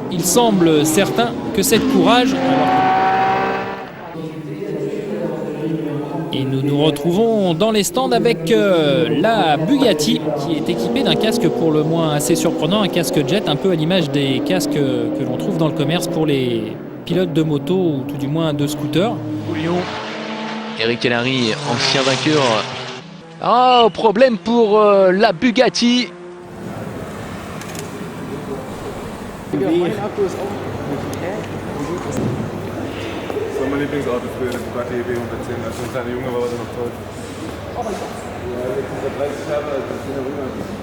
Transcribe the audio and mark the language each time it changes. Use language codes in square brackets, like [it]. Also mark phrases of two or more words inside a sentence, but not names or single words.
[fr] Il semble certain que cette courage... Et nous nous retrouvons dans les stands avec la Bugatti qui est équipée d'un casque pour le moins assez surprenant, un casque jet un peu à l'image des casques que l'on trouve dans le commerce pour les pilotes de moto ou tout du moins de scooters. Bouillon, Eric et Larry, ancien vainqueur. Ah, problème pour la Bugatti. [de] Das war mein Lieblingsauto früher, der Bugatti EB110. Als ich ein kleiner Junge war, war der noch toll. Ja, jetzt ist er 30 Jahre alt, das ist wieder rüber.